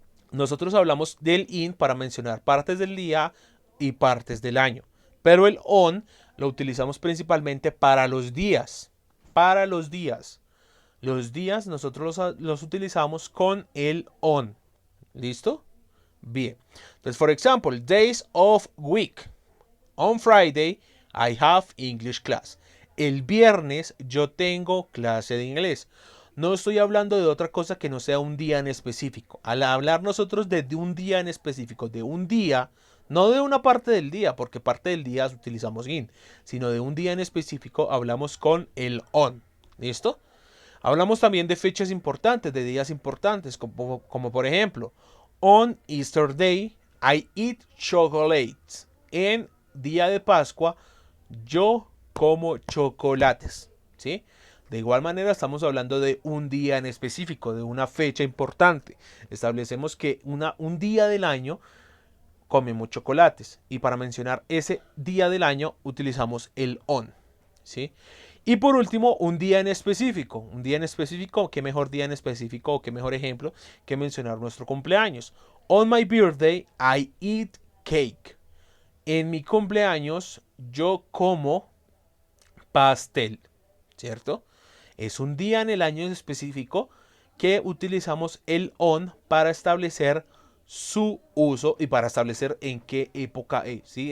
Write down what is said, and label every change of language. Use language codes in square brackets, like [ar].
[es] Nosotros hablamos del in para mencionar partes del día y partes del año. Pero el on lo utilizamos principalmente para los días. Para los días. Los días nosotros los utilizamos con el on. ¿Listo? Bien. Entonces, por ejemplo, [en] days of week. On Friday, I have English class. [es] El viernes yo tengo clase de inglés. No estoy hablando de otra cosa que no sea un día en específico. Al hablar nosotros de un día en específico, de un día, no de una parte del día, porque parte del día utilizamos in, sino de un día en específico hablamos con el on. ¿Listo? Hablamos también de fechas importantes, de días importantes, como por ejemplo, [en] on Easter Day, I eat chocolates. [es] En día de Pascua, yo como chocolates, ¿sí? De igual manera estamos hablando de un día en específico, de una fecha importante. Establecemos que un día del año comemos chocolates y para mencionar ese día del año utilizamos el on, ¿sí? Y por último, un día en específico. Un día en específico, qué mejor día en específico o qué mejor ejemplo que mencionar nuestro cumpleaños. [en] On my birthday, I eat cake. [es] En mi cumpleaños, yo como pastel, ¿cierto? Es un día en el año específico que utilizamos el on para establecer su uso y para establecer en qué época es, ¿sí?